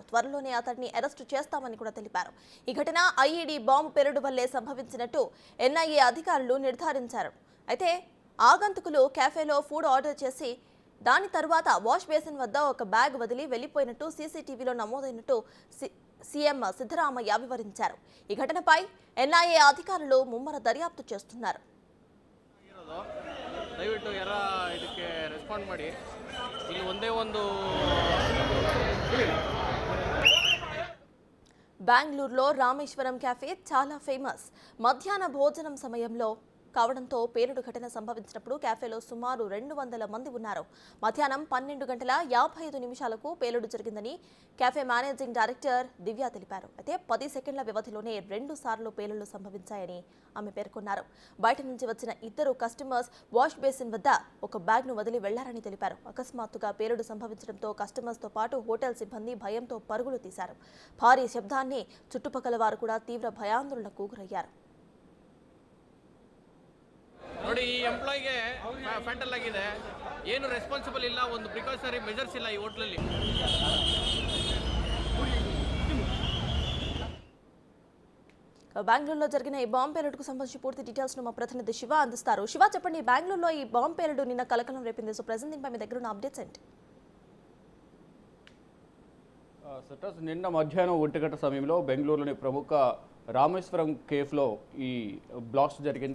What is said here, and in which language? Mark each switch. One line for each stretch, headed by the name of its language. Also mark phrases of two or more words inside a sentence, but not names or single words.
Telugu: త్వరలోనే అతడిని అరెస్టు చేస్తామని కూడా తెలిపారు. ఈ ఘటన
English: IED bomb
Telugu: పేలుడు వల్లే సంభవించినట్టు ఎన్ఐఏ అధికారులు నిర్ధారించారు. అయితే ఆగంతుకులు క్యాఫేలో
English: food order
Telugu: చేసి దాని తర్వాత
English: wash basin
Telugu: వద్ద ఒక బ్యాగ్ వదిలి వెళ్లిపోయినట్టు సీసీటీవీలో నమోదైనట్టు సీఎం సిద్ధరామయ్య వివరించారు. ఈ ఘటనపై ఎన్ఐఏ అధికారులు ముమ్మర దర్యాప్తు చేస్తున్నారు.
Kannada: ದಯವಿಟ್ಟು ಯಾರ ಇದಕ್ಕೆ ರೆಸ್ಪಾಂಡ್ ಮಾಡಿ. ಇಲ್ಲಿ ಒಂದೇ ಒಂದು
Telugu: బెంగళూరులో రామేశ్వరం క్యాఫే చాలా ఫేమస్. మధ్యాహ్న భోజనం సమయంలో కావడంతో పేలుడు ఘటన సంభవించినప్పుడు క్యాఫేలో సుమారు 200 మంది ఉన్నారు. మధ్యాహ్నం 12:55 పేలుడు జరిగిందని క్యాఫే
English: managing director
Telugu: దివ్య తెలిపారు. అయితే 10 సెకండ్ల వ్యవధిలోనే 2 సార్లు పేలుళ్లు సంభవించాయని ఆమె పేర్కొన్నారు. బయట నుంచి వచ్చిన ఇద్దరు కస్టమర్స్
English: wash basin
Telugu: వద్ద ఒక బ్యాగ్ను వదిలి వెళ్లారని తెలిపారు. అకస్మాత్తుగా పేలుడు సంభవించడంతో కస్టమర్స్తో పాటు హోటల్ సిబ్బంది భయంతో పరుగులు తీశారు. భారీ శబ్దాన్ని చుట్టుపక్కల వారు కూడా తీవ్ర భయాందోళనకు గురయ్యారు.
Kannada: ನೋಡಿ, ಈ ಎಂಪ್ಲಾಯಿಗೆ ಫ್ಯಾಂಟಲ್ ಆಗಿದೆ, ಏನು ರೆಸ್ಪಾನ್ಸಿಬಲ್ ಇಲ್ಲ, ಒಂದು
English: precautionary measures
Kannada: ಇಲ್ಲ ಈ ಹೋಟ್ಲಲ್ಲಿ.
Telugu: బెంగళూరులో జరిగిన ఈ బాంబు పేలుడుకు సంబంధించి పూర్తి డీటెయిల్స్ ను మా ప్రతినిధి శివ అందిస్తారు. శివ, చెప్పండి, బెంగళూరులో ఈ బాంబు పేలుడు నిన్న కలకలం రేపింది.
English: so present
Telugu: దీనిపై మీ దగ్గర ఉన్న అప్డేట్స్ ఏంటి? నిన్న మధ్యాహ్నం 1 గంట సమయంలో బెంగళూరులోని ప్రముఖ రామేశ్వరం కేఫ్లో ఈ బ్లాస్ట్ జరిగింది.